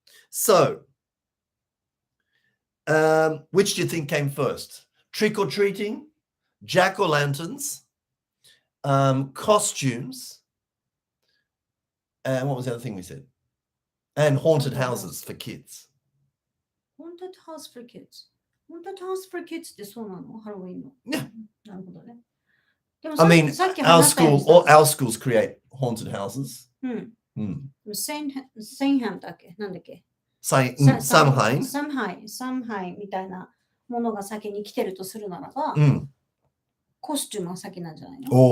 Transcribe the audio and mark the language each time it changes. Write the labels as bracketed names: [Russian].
[English] So, which do you think came first? Trick-or-treating, jack-o'-lanterns, costumes, and what was the other thing we said? And haunted houses for kids. Haunted house for kids. Haunted house for kids [Japanese] ってそうなの？ハロウィンの。 [English] Yeah. [Japanese] なるほどね。 [English] I mean, our schools create haunted houses. [Japanese] Samhain だっけ？なんだっけ？ Samhain みたいなものが先に来てるとするならば、コスチュームが先なんじゃないの？